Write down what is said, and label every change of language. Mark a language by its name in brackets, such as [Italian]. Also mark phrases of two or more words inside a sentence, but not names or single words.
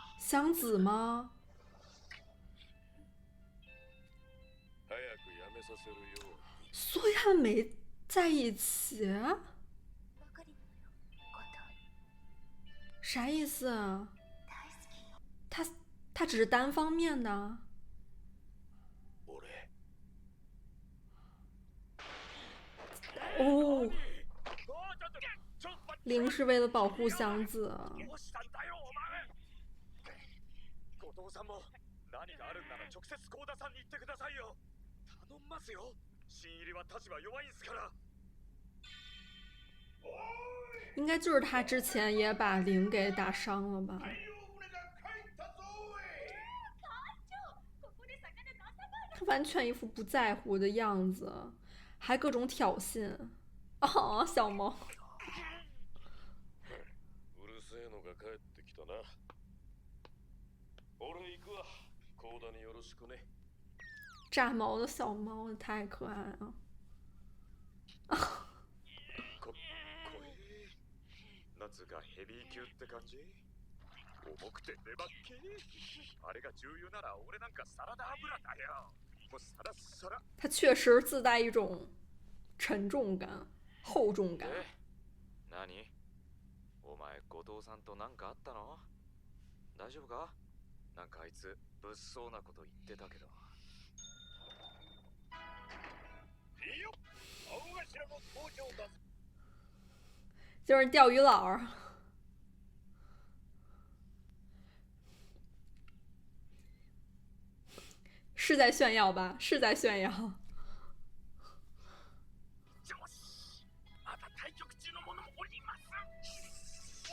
[Chinese] 箱子吗？ [Japanese] 早くやめさせるように。 [Chinese] 所以他们没在一起，啥意思啊？他只是单方面的。哦，零是为了保护箱子。 [Japanese] 後藤さんも何かあるんなら直接幸田さんに言ってくださいよ。頼んますよ。新入りは立場弱いんすから。 [Chinese] 应该就是他之前也把零给打伤了吧？他完全一副不在乎的样子，还各种挑衅。哦，小猫。 [Japanese] うるせえのが帰ってきたな。俺わ。コーダによろしくね。 [Chinese] 炸毛的小猫太可爱了。 [Japanese] これ夏がヘビー級って感じ？重くて粘っけあれが重油なら俺なんかサラダ油だよ。もうサラサラ。 [Chinese] 它确实自带一种沉重感、厚重感。 [Japanese] 何？お前後藤さんと何かあったの？大丈夫か？なんかあいつ物騒なこと言ってたけど。いいよ。青頭の登場だ。 [Chinese] 就是钓鱼佬儿。是在炫耀吧？是在炫耀。 [Japanese] また対局中のものもおります。